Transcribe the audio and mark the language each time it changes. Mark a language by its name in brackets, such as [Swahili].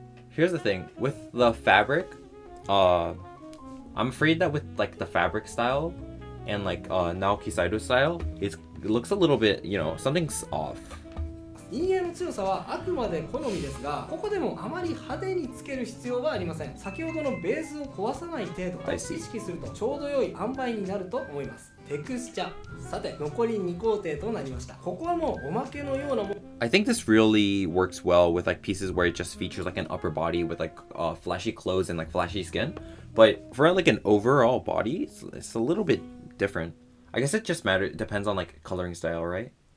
[English] Here's the thing, with the fabric, I'm afraid that with like the fabric style and like Naoki-Sensei style, it looks a little bit, you know, something's off. [Japanese] 陰影の強さはあくまで好みですが、ここでもあまり派手につける必要はありません。先ほどのベースを壊さない程度を意識するとちょうど良い塩梅になると思います。テクスチャ。さて、残り2工程となりました。ここはもうおまけのようなもの。 [English] I think this really works well with like pieces where it just features like an upper body with like flashy clothes and like flashy skin. But for like an overall body, it's a little bit different. I guess it just depends on like coloring style, right?